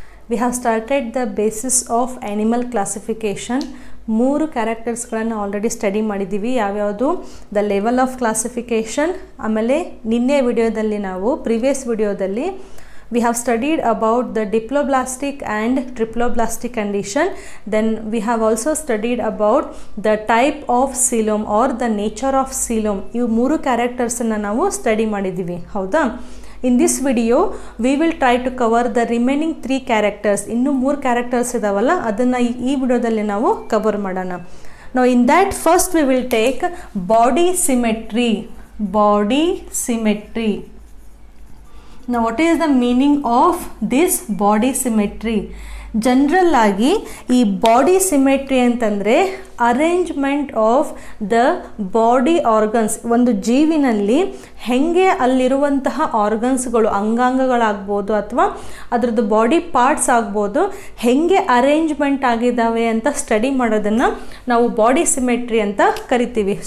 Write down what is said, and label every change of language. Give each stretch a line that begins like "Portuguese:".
English: We have started the basis of animal classification.
Kannada: 3 ಕ್ಯಾರೆಕ್ಟರ್ಸ್ಗಳನ್ನು already study ಮಾಡಿದ್ದೀವಿ. ಯಾವ್ಯಾವುದು
English: the level of classification,
Kannada: ಆಮೇಲೆ ನಿನ್ನೆ ವಿಡಿಯೋದಲ್ಲಿ ನಾವು ಪ್ರಿವಿಯಸ್ ವಿಡಿಯೋದಲ್ಲಿ
English: we have studied about the diploblastic and triploblastic condition. Then we have also studied about the type of coelom or the nature of coelom.
Kannada: ಇವು 3 ಕ್ಯಾರೆಕ್ಟರ್ಸನ್ನು ನಾವು study ಮಾಡಿದ್ದೀವಿ, ಹೌದಾ?
English: In this video we will try to cover the remaining 3 characters.
Kannada: ಇನ್ನು 3 characters ಇದಾವಲ್ಲ, ಅದನ್ನು ಈ ವಿಡಿಯೋದಲ್ಲಿ ನಾವು ಕವರ್ ಮಾಡೋಣ.
English: Now in that first we will take body symmetry. Body symmetry. Now what is the meaning of this body symmetry?
Kannada: General ಆಗಿ ಈ body symmetry ಅಂತಂದರೆ
English: Arrangement of the body organs.
Kannada: ಒಂದು ಜೀವಿನಲ್ಲಿ ಹೆಂಗೆ ಅಲ್ಲಿರುವಂತಹ ಆರ್ಗನ್ಸ್ಗಳು, ಅಂಗಾಂಗಗಳಾಗ್ಬೋದು ಅಥವಾ ಅದರದ್ದು ಬಾಡಿ ಪಾರ್ಟ್ಸ್ ಆಗ್ಬೋದು, ಹೆಂಗೆ ಅರೇಂಜ್ಮೆಂಟ್ ಆಗಿದ್ದಾವೆ ಅಂತ ಸ್ಟಡಿ ಮಾಡೋದನ್ನು ನಾವು ಬಾಡಿ ಸಿಮೆಟ್ರಿ ಅಂತ ಕರಿತೀವಿ.